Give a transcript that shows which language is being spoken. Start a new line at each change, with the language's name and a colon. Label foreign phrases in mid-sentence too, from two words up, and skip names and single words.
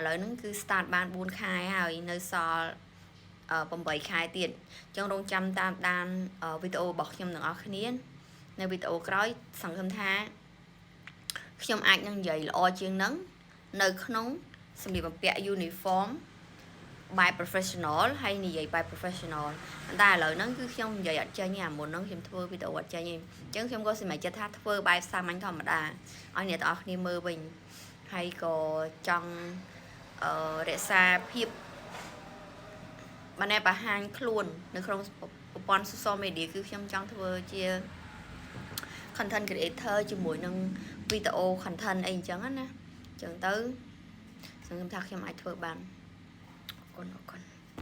Khmer: ឡូវហ្នឹងគឺ start បាន4ខែហើយនៅសល់8ខែទៀតអញ្ចឹងរងចាំតាមដានវីដេអូរបស់ខ្ញុំទាំងអស់គ្នានៅវីដេអូក្រោយស ង្ឃឹមថាខ្ញុំអាចនឹងនិយាយល្អជាងហ្នឹងនៅក្នុងសម្លៀកបំពាក់
English: uniform by professional
Khmer: ហើយនិយាយ
English: by professional
Khmer: តែឥឡូវហ្នឹងគឺខ្ញុំនិយាយអត់ចេញទេអាមុនហ្នឹងខ្ញុំធ្វើវីដេអូអត់ចេញទេអញ្ចឹងខ្ញុំក៏សម្រេចចិត្តថាធ្វើបែបសាមញ្ញធម្មតាឲ្យអ្នកទាំងអស់គ្នាមើលវិញហើយក៏ចង់រក្សាភាពបានតែបង្ហាញខ្លួននៅក្នុងប្រព័ន្ធ
English: social media
Khmer: គឺខ្ញុំចង់ធ្វើជា
English: content creator
Khmer: ជាមួយនឹងវីដេអូ content អីអញ្ចឹងណាអញ្ចឹងទៅសង្ឃឹមថាខ្ញុំអាចធ្វើបានអរគុណ